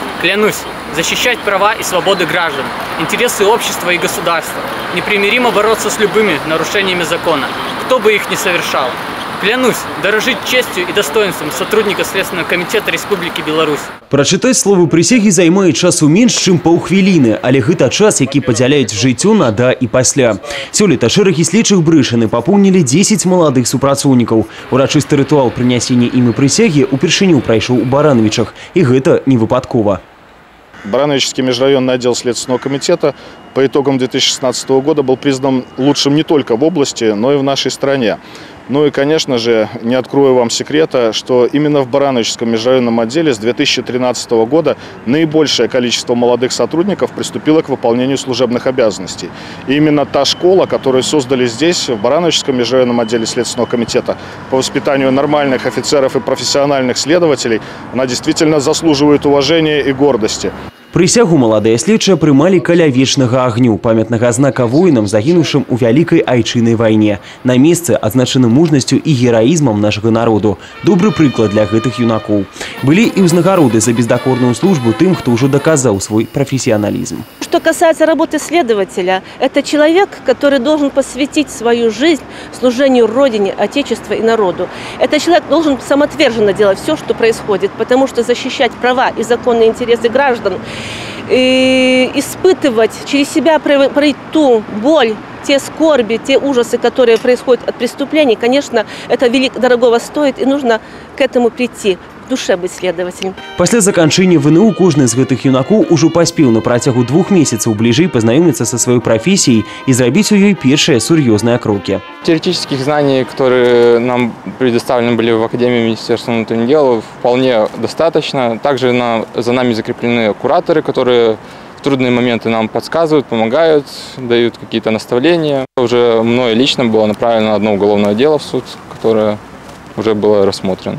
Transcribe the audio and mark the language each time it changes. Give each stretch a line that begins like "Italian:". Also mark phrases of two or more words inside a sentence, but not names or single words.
Russian: Клянусь защищать права и свободы граждан, интересы общества и государства, непримиримо бороться с любыми нарушениями закона, кто бы их ни совершал. Клянусь дорожить честью и достоинством сотрудника Следственного комитета Республики Беларусь.
Belarusian: Прачытаць словы прысягі займае часу менш, чым паўхвіліны, але гэта час, які падзяляюць жыццё на да і пасля. Сёлета шэрагі следчых Брышыны папоўнілі 10 маладых супрацоўнікаў. Урачысты рытуал прынясення імі прысягі упершыню прайшоў у Барановичах, і гэта не выпадкова.
Russian: Барановичский межрайонный отдел Следственного комитета по итогам 2016 года был признан лучшим не только в области, но и в нашей стране. Ну и, конечно же, не открою вам секрета, что именно в Барановичском межрайонном отделе с 2013 года наибольшее количество молодых сотрудников приступило к выполнению служебных обязанностей. И именно та школа, которую создали здесь, в Барановичском межрайонном отделе Следственного комитета по воспитанию нормальных офицеров и профессиональных следователей, она действительно заслуживает уважения и гордости.
Belarusian: Прысягу маладыя следчыя прымалі каля вечнага агню, памятнага знака воінам, загінуўшым у вялікай айчыннай вайне. На месцы адзначаны мужнасцю і гераізмам нашага народу. Добры прыклад для гэтых юнакоў. Былі і ўзнагароды за бездакорную службу тым, хто ўжо доказаў свой профессионализм.
Russian: Что касается работы следователя, это человек, который должен посвятить свою жизнь служению Родине, Отечеству и народу. Этот человек должен самоотверженно делать все, что происходит, потому что защищать права и законные интересы граждан, и испытывать через себя пройти ту боль, те скорби, те ужасы, которые происходят от преступлений, конечно, это дорогого стоит, и нужно к этому прийти. В душе быть следователем. После
Belarusian: заканчэння ВНУ кожны з гэтых юнакоў ужо паспеў на працягу 2 месяцаў бліжэй пазнаёміцца са сваёй
Russian: профессией и
Belarusian: зрабіць у ёй першыя сур'ёзныя крокі.
Russian: Теоретических знаний, которые нам предоставлены были в Академии Министерства внутренних дел, вполне достаточно. Также за нами закреплены кураторы, которые в трудные моменты нам подсказывают, помогают, дают какие-то наставления. Уже мной лично было направлено одно уголовное дело в суд, которое уже было рассмотрено.